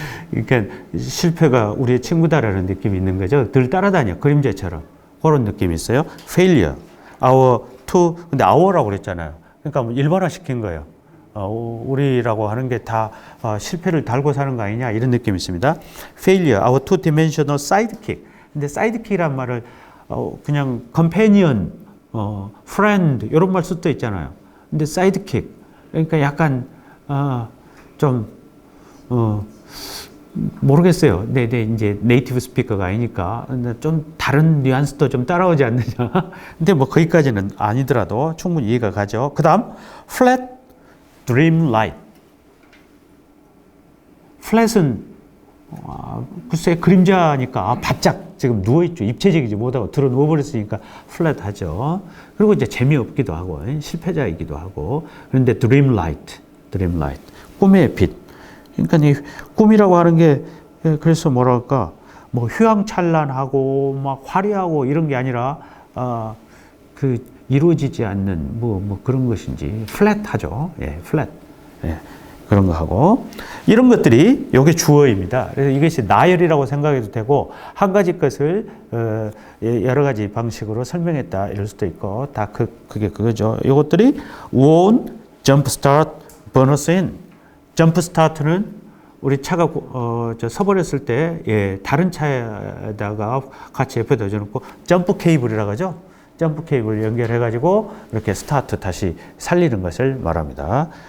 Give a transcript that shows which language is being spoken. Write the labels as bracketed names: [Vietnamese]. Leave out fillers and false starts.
[Korean] 그러니까 실패가 우리의 친구다라는 느낌이 있는 거죠. 늘 따라다녀. 그림자처럼. 그런 느낌이 있어요. [English] failure. our to, [Korean] 근데 our라고 그랬잖아요. 그러니까 뭐 일반화 시킨 거예요. 우리라고 하는 게 다 실패를 달고 사는 거 아니냐 이런 느낌이 있습니다. [English] failure, our two-dimensional sidekick. [Korean] 근데 sidekick이란 말을 그냥 companion, friend 이런 말 쓸 때 있잖아요. 근데 sidekick 그러니까 약간 좀 모르겠어요. 네, 이제 네이티브 스피커가 아니니까 좀 다른 뉘앙스도 좀 따라오지 않느냐. 근데 뭐 거기까지는 아니더라도 충분히 이해가 가죠. 그 다음 [English] flat dream light. [Korean] flat은 글쎄 그림자니까 바짝 지금 누워있죠. 입체적이지 못하고 들어 누워버렸으니까 flat 하죠. 그리고 이제 재미없기도 하고 실패자이기도 하고. 그런데 [English] dream light, [Korean] 꿈의 빛. 그러니까 이 꿈이라고 하는 게 그래서 뭐랄까 뭐 휘황찬란하고 막 화려하고 이런 게 아니라 그 이루어지지 않는 뭐 그런 것인지 플랫하죠. 예, 플랫. 예, 그런 거 하고 이런 것들이 이게 주어입니다. 그래서 이것이 나열이라고 생각해도 되고 한 가지 것을 여러 가지 방식으로 설명했다 이럴 수도 있고 다 그게 그거죠. 이것들이 [English] won't jumpstart burn us in. [Korean] 점프 스타트는 우리 차가 서버렸을 때 다른 차에다가 같이 옆에다 넣어놓고 점프 케이블이라고 하죠. 점프 케이블 연결해가지고 이렇게 스타트 다시 살리는 것을 말합니다.